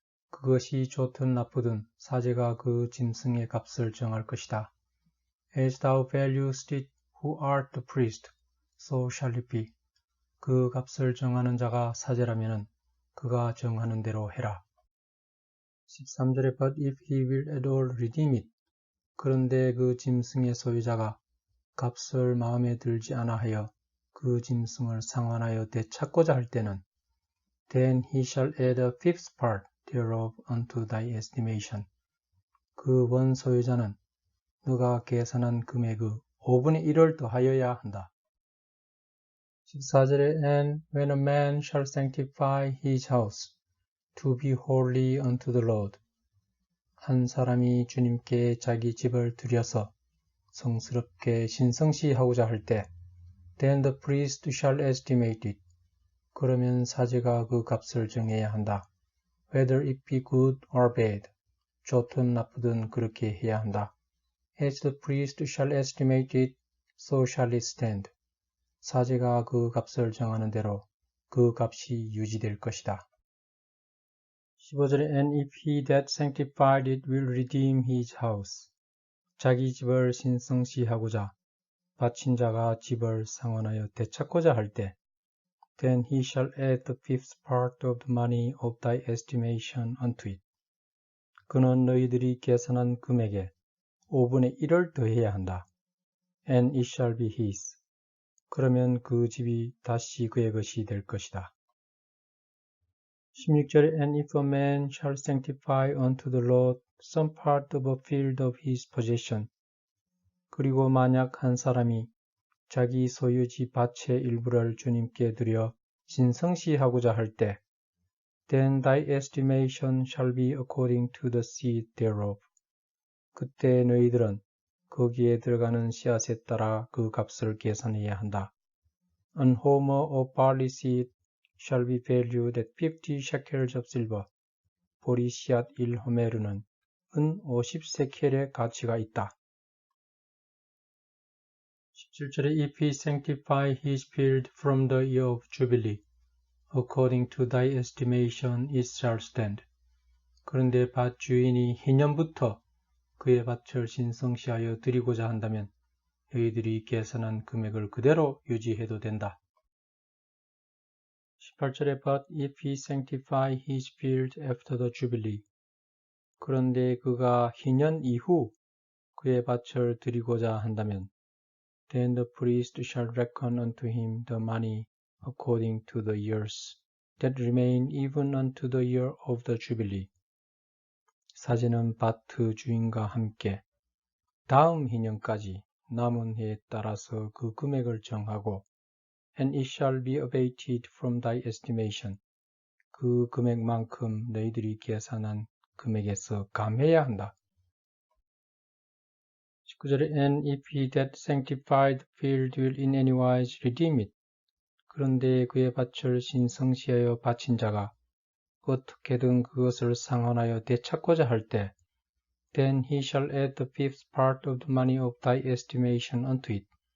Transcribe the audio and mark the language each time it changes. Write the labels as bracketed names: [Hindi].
[Korean] 그것이 좋든 나쁘든 사제가 그 짐승의 값을 정할 것이다. [English] As thou valuest it who art the priest, so shall it be. [Korean] 그 값을 정하는 자가 사제라면은 그가 정하는 대로 해라. [English] 13절에 But if he will at all redeem it. [Korean] 그런데 그 짐승의 소유자가 값을 마음에 들지 않아 하여 그 짐승을 상환하여 되찾고자 할 때는 [English] Then he shall add a fifth part thereof unto thy estimation. [Korean] 그 원 소유자는 너가 계산한 금액의 5분의 1을 더하여야 한다. [English] 14절에 And when a man shall sanctify his house to be holy unto the Lord. [Korean] 한 사람이 주님께 자기 집을 들여서 성스럽게 신성시하고자 할 때 [English] Then the priest shall estimate it. [Korean] 그러면 사제가 그 값을 정해야 한다. [English] Whether it be good or bad. [Korean] 좋든 나쁘든 그렇게 해야 한다. [English] As the priest shall estimate it, so shall it stand. [Korean] 사제가 그 값을 정하는 대로 그 값이 유지될 것이다. [English] 15절에 And if he that sanctified it will redeem his house. [Korean] 자기 집을 신성시하고자 바친 자가 집을 상환하여 되찾고자 할 때 [English] Then he shall add the fifth part of the money of thy estimation unto it. [Korean] 그는 너희들이 계산한 금액에 5분의 1을 더해야 한다. [English] And it shall be his. [Korean] 그러면 그 집이 다시 그의 것이 될 것이다. [English] 16절에 And if a man shall sanctify unto the Lord some part of a field of his possession. [Korean] 그리고 만약 한 사람이 자기 소유지 밭의 일부를 주님께 드려 신성시하고자 할 때 [English] Then thy estimation shall be according to the seed thereof. [Korean] 그때 너희들은 거기에 들어가는 씨앗에 따라 그 값을 계산해야 한다. [English] An homer of barley seed shall be valued at 50 shekels of silver. [Korean] 보리 씨앗 1호메르는 은 50세켈의 가치가 있다. [English] 17절에 If he sanctify his field from the year of jubilee, according to thy estimation it shall stand. [Korean] 그런데 밭 주인이 희년부터 그의 밭을 신성시하여 드리고자 한다면 너희들이 계산한 금액을 그대로 유지해도 된다. [English] 18절에 But if he sanctify his field after the jubilee. [Korean] 그런데 그가 희년 이후 그의 밭을 드리고자 한다면 [English] Then the priest shall reckon unto him the money according to the years that remain even unto the year of the jubilee. [Korean] 사제는 밭의 주인과 함께 다음 희년까지 남은 해에 따라서 그 금액을 정하고 [English] And it shall be abated from thy estimation. [Korean] 그 금액만큼 너희들이 계산한 금액에서 감해야 한다. [English] 19절에 And if he that sanctified the field will in any wise redeem it. [Korean] 그런데 그의 밭을 신성시하여 바친 자가 어떻게든 그것을 상환하여 되찾고자 할 때 [English] Then he shall add the fifth part of the money of thy estimation unto it.